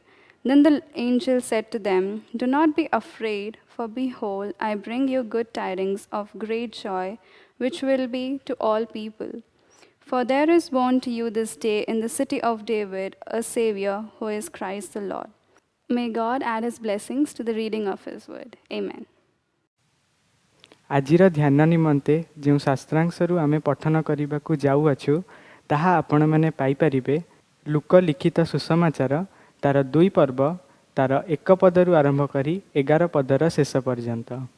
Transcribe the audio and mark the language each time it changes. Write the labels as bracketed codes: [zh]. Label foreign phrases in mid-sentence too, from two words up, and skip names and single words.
[en] Then the angel said to them, "Do not be afraid, for behold, I bring you good tidings of great joy, which will be to all people. For there is born to you this day in the city of David a Savior, who is Christ the Lord." May God add his blessings to the reading of his word. Amen. [or] ଆଜିର ଧ୍ୟାନ ନିମନ୍ତେ ଯେଉଁ ଶାସ୍ତ୍ରାଂଶରୁ ଆମେ ପଠନ କରିବାକୁ ଯାଉଅଛୁ ତାହା ଆପଣମାନେ ପାଇପାରିବେ ଲୁକ ଲିଖିତ ସୁସମାଚାର ତାର 2 ପର୍ବ ତାର 1 ପଦରୁ ଆରମ୍ଭ କରି 11 ପଦର ଶେଷ ପର୍ଯ୍ୟନ୍ତ।